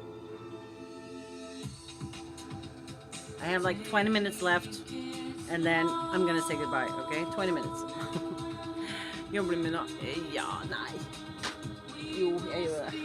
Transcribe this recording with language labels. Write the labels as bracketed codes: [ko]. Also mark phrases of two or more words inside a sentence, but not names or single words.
[en] I have like 20 minutes left and then I'm gonna say goodbye, okay? 20 minutes. [no] Jobber med noe? Ja, nei. Jo, jeg gjør det.